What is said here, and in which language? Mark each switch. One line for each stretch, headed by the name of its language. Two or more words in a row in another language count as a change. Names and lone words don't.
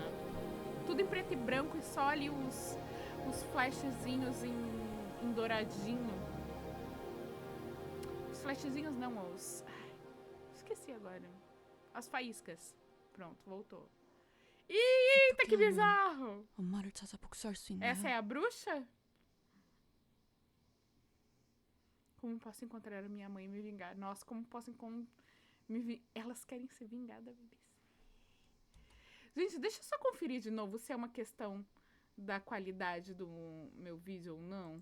Portuguese: Tudo em preto e branco e só ali os flashzinhos em douradinho. Os flashzinhos não, esqueci agora. As faíscas. Pronto, voltou. Eita, que bizarro!
Korean: 엄마를 찾아 복수할 수 있나요?
Portuguese: Essa é a bruxa? Como posso encontrar a minha mãe e me vingar? Nossa, como posso Elas querem se vingar da BBC. Gente, deixa eu só conferir de novo se é uma questão da qualidade do meu vídeo ou não.